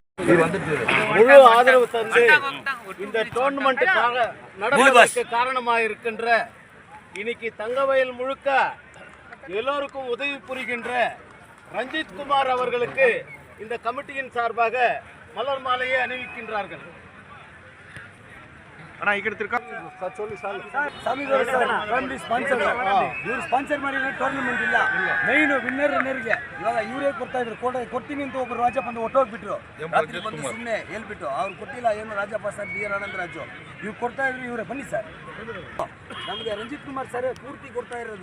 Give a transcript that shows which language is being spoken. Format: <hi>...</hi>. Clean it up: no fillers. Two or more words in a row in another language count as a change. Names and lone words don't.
<ta>முழு ஆதரவு தந்து இந்த டோர்னமெண்ட் நடப்பதற்கு காரணமாக இருக்கின்ற இன்னைக்கு தங்கவயல் முழுக்க எல்லோருக்கும் உதவி புரிகின்ற ரஞ்சித் குமார் அவர்களுக்கு இந்த கமிட்டியின் சார்பாக மலர் மாலையை அணிவிக்கின்றார்கள்.</ta> <kn>ಅಣ್ಣ ಈ ಕಡೆ ತಿರ್ಕಾ ಸ್ಪಾನ್ಸರ್ ಮಾಡಿರೋ ಟೂರ್ನಮೆಂಟ್ ಇಲ್ಲ.</kn> <en>main winner</en> <kn>ಇವಾಗ ಇವರೇ ಕೊಡ್ತಾ ಇದ್ರು. ಕೊಡ್ತೀನಿ ಅಂತ ಒಬ್ಬರು ರಾಜಪ್ಪ ಅಂತ ಹೊಟ್ಟೋಗ್ಬಿಟ್ರು. ಸುಮ್ಮನೆ ಹೇಳ್ಬಿಟ್ಟು ಅವ್ರು ಕೊಟ್ಟಿಲ್ಲ. ಏನು ರಾಜಪ್ಪ ಸರ್, ಬಿ ಆರ್ ಆನಂದ ರಾಜು ಇವ್ರು ಕೊಡ್ತಾ ಇದ್ರು. ಇವರೇ ಬನ್ನಿ ಸರ್, ನಮಗೆ ರಂಜಿತ್ ಕುಮಾರ್ ಸರ್ ಪೂರ್ತಿ ಕೊಡ್ತಾ ಇರೋದು.</kn>